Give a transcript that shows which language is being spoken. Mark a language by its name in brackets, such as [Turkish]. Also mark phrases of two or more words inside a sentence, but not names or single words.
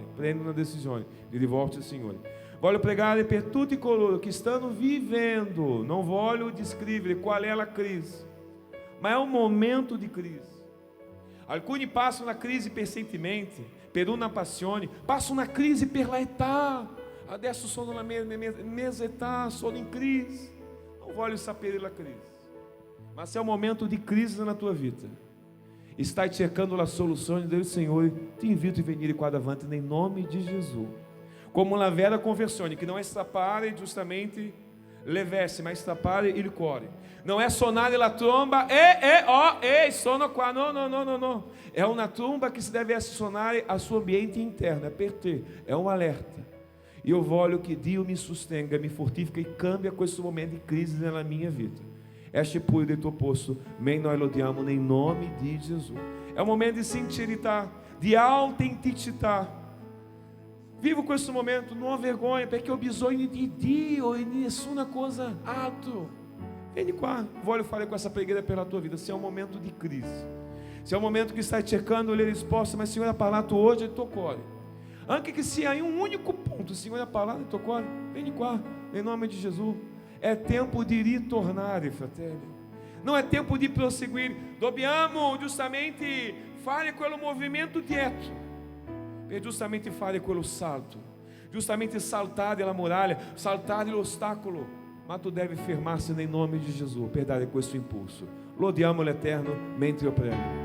[Italian] Prenda una decisione di rivolgerti al Signore. Voglio pregare per tutti coloro che stanno vivendo, non voglio descrevere qual è la crisi, ma è un momento di crisi. Alcuni passano la crisi per sentimenti, per una passione, passano una crisi per la età. Adesso sono [Portuguese] na mesa [Italian] età, sono in crisi. Não voglio sapere la crisi. [Portuguese] Mas se é um momento de crise na tua vida, [Italian] stai cercando [Portuguese] a solução do Senhor, [Italian] te invito a venire qua davanti [Portuguese] em nome de Jesus. [Italian] Como la vera conversione, [Portuguese] que não é [Italian] strappare giustamente le vesti, ma strappare il cuore. [Portuguese] Não é [Italian] sonare la tromba, sono qua, no. [Portuguese] É uma tromba que se deve [Italian] sonare al suo ambiente interno, [Portuguese] é [Italian] per te, [Portuguese] é um alerta. E eu [Italian] voglio que Dio me sostenga, me fortifica e cambia questo momento [Portuguese] de crise na minha vida. [Italian] Este pure del tuo posto, men noi lodiamo [Portuguese] em nome de Jesus. É um momento de [Italian] sincerità, de autenticità. Vivo questo momento, non ho vergogna, perché ho bisogno di Dio e nessuna cosa altro. Vieni qua, voglio fare questa preghiera per la tua vida. [Portuguese] Se é um momento de crise, se é um momento que [Italian] stai cercando le risposte, [Portuguese] mas Senhor, [Italian] ha parlato oggi al tuo cuore. Anche che sia in un unico [Portuguese] ponto, Senhor, [Italian] ha parlato al tuo cuore. Vieni qua, [Portuguese] em nome de Jesus. É tempo de [Italian] ritornare, fratelli. [Portuguese] Não é tempo de prosseguir. [Italian] Dobbiamo giustamente fare quello movimento dietro, per giustamente fare quello salto, giustamente saltare la muraglia, saltare l'ostacolo. Ma tu devi fermarsi nel nome di Gesù per dare questo impulso. Lodiamo l'Eterno mentre io prego.